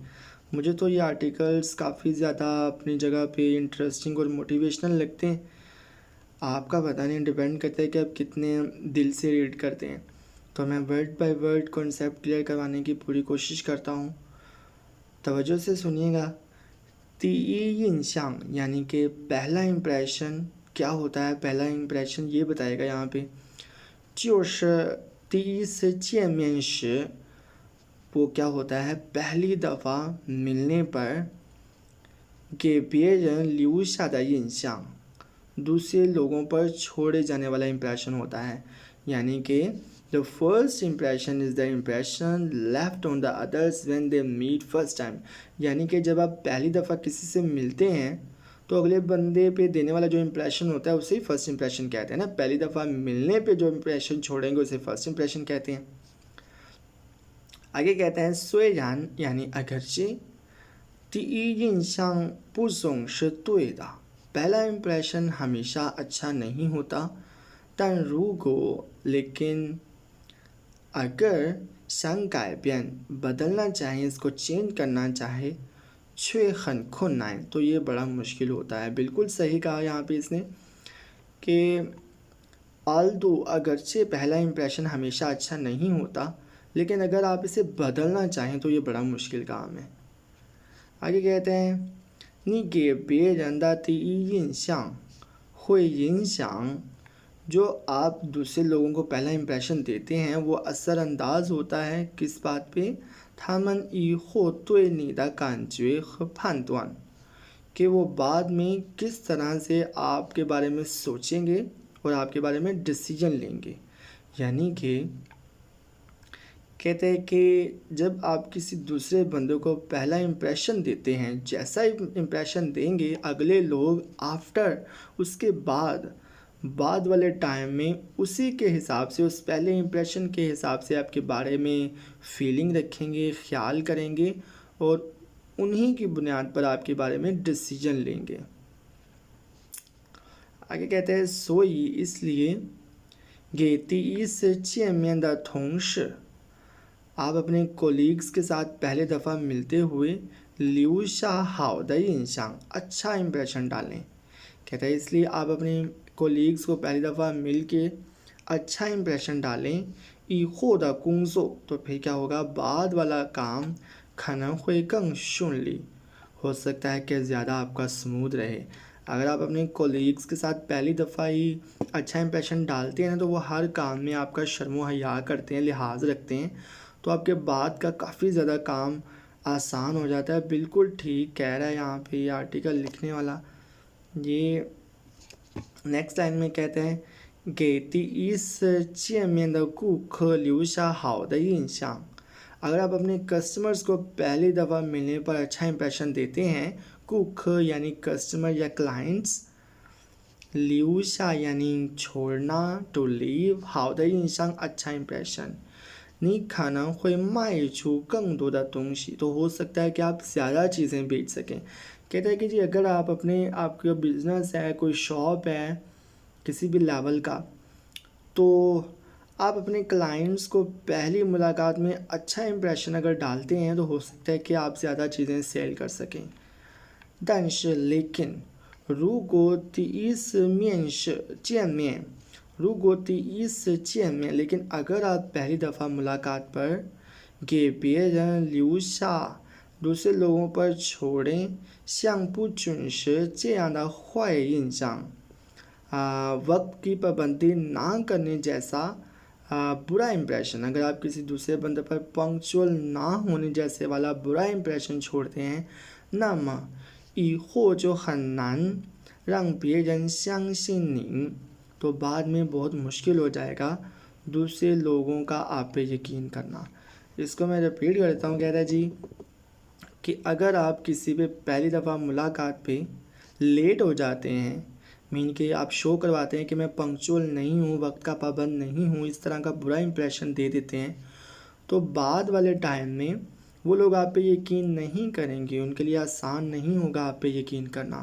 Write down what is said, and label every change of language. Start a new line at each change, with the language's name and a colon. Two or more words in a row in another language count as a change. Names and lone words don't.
Urdu: مجھے تو یہ آرٹیکلز کافی زیادہ اپنی جگہ پہ انٹرسٹنگ اور موٹیویشنل لگتے ہیں. آپکا پتہ نہیں، ڈیپینڈ کرتا ہے کہ آپ کتنے دل سے ریڈ کرتے ہیں. تو میں
English: word by word concept clear
Urdu: کروانے کی پوری کوشش کرتا ہوں. توجہ سے سنیے گا.
Chinese: 第一印象
Urdu: یعنی کہ پہلا امپریشن کیا ہوتا ہے. پہلا امپریشن یہ بتائے گا یہاں پہ,
Chinese: 就是第一次见面时
Urdu: وہ کیا ہوتا ہے، پہلی دفعہ ملنے پر
Chinese: 给别人留下的印象
Urdu: دوسرے لوگوں پر چھوڑے جانے والا امپریشن ہوتا ہے. یعنی کہ
English: the first impression is the impression left on the others when they meet first time.
Urdu: یعنی کہ جب آپ پہلی دفعہ کسی سے ملتے ہیں تو اگلے بندے پہ دینے والا جو امپریشن ہوتا ہے اسے ہی
English: first impression
Urdu: کہتے ہیں نا. پہلی دفعہ ملنے پہ جو امپریشن چھوڑیں گے اسے
English: first impression
Urdu: کہتے ہیں. آگے کہتے ہیں 虽然 یعنی اگرچہ
Chinese: 第一印象不总是对的
Urdu: پہلا امپریشن ہمیشہ اچھا نہیں ہوتا.
Chinese: 但如果
Urdu: لیکن اگر
Chinese: 想改变
Urdu: بدلنا چاہے، اس کو چینج کرنا چاہے
Chinese: 却很困难
Urdu: تو یہ بڑا مشکل ہوتا ہے. بالکل صحیح کہا یہاں پہ اس نے کہ آلدو اگرچہ پہلا امپریشن ہمیشہ اچھا نہیں ہوتا، لیکن اگر آپ اسے بدلنا چاہیں تو یہ بڑا مشکل کام ہے. آگے کہتے ہیں
Chinese: 你给别人的第一印象会影响
Urdu: جو آپ دوسرے لوگوں کو پہلا امپریشن دیتے ہیں وہ اثرانداز ہوتا ہے کس بات پہ,
Chinese: 他们以后对你的感觉和判断
Urdu: کہ وہ بعد میں کس طرح سے آپ کے بارے میں سوچیں گے اور آپ کے بارے میں ڈیسیژن لیں گے. یعنی کہ کہتے ہیں کہ جب آپ کسی دوسرے بندے کو پہلا امپریشن دیتے ہیں، جیسا امپریشن دیں گے اگلے لوگ آفٹر اس کے بعد والے ٹائم میں اسی کے حساب سے، اس پہلے امپریشن کے حساب سے آپ کے بارے میں فیلنگ رکھیں گے، خیال کریں گے اور انہی کی بنیاد پر آپ کے بارے میں ڈیسیژن لیں گے. آگے کہتے ہیں 所以 اس لیے
Chinese: 给第一次见面的同事
Urdu: آپ اپنے کولیگز کے ساتھ پہلے دفعہ ملتے ہوئے
Chinese: 留下好的印象
Urdu: اچھا امپریشن ڈالیں. کہتا ہے اس لیے آپ اپنے کولیگز کو پہلی دفعہ مل کے اچھا امپریشن ڈالیں.
Chinese: 以后的工作
Urdu: تو پھر کیا ہوگا، بعد والا کام
Chinese: 可能会更顺利
Urdu: ہو سکتا ہے کہ زیادہ آپ کا سموتھ رہے. اگر آپ اپنے کولیگز کے ساتھ پہلی دفعہ ہی اچھا امپریشن ڈالتے ہیں نا، تو وہ ہر کام میں آپ کا شرم حیا کرتے ہیں، لحاظ رکھتے ہیں، تو آپ کے بعد کا کافی زیادہ کام آسان ہو جاتا ہے. بالکل ٹھیک کہہ رہا ہے یہاں پہ یہ آرٹیکل لکھنے والا. یہ
English: next line
Urdu: میں کہتے ہیں
Chinese: 给第一次见面的顾客留下好的印象
Urdu: اگر آپ اپنے کسٹمرز کو پہلی دفعہ ملنے پر اچھا امپریشن دیتے ہیں، کک یعنی کسٹمر یا کلائنٹس, 留下 یعنی چھوڑنا,
English: to leave,
Chinese: 好的印象
Urdu: اچھا امپریشن,
Chinese: 你可能会卖出更多的东西
Urdu: تو ہو سکتا ہے کہ آپ زیادہ چیزیں بیچ سکیں. کہتا ہے کہ جی اگر آپ اپنے آپ کا بزنس ہے، کوئی شاپ ہے کسی بھی لیول کا، تو آپ اپنے کلائنٹس کو پہلی ملاقات میں اچھا امپریشن اگر ڈالتے ہیں تو ہو سکتا ہے کہ آپ زیادہ چیزیں سیل کر سکیں.
Chinese: 但是 लेकिन 如果第一次面试见面 如果第一次见面
Urdu: لیکن اگر آپ پہلی دفعہ ملاقات پر
Chinese: 给别人留下
Urdu: دوسرے لوگوں پر چھوڑیں
Chinese: 像不准时这样的坏印象
Urdu: وقت کی پابندی نہ کرنے جیسا برا امپریشن، اگر آپ کسی دوسرے بندے پر پنکچوئل نہ ہونے جیسے والا برا امپریشن چھوڑتے ہیں,
Chinese: 那么以后就很难让别人相信你
Urdu: تو بعد میں بہت مشکل ہو جائے گا دوسرے لوگوں کا آپ پہ یقین کرنا. اس کو میں ریپیٹ کرتا ہوں. کہہ رہا ہے جی کہ اگر آپ کسی پہ پہلی دفعہ ملاقات پہ لیٹ ہو جاتے ہیں، مین کہ آپ شو کرواتے ہیں کہ میں پنکچوئل نہیں ہوں، وقت کا پابند نہیں ہوں، اس طرح کا برا امپریشن دے دیتے ہیں، تو بعد والے ٹائم میں وہ لوگ آپ پہ یقین نہیں کریں گے، ان کے لیے آسان نہیں ہوگا آپ پہ یقین کرنا.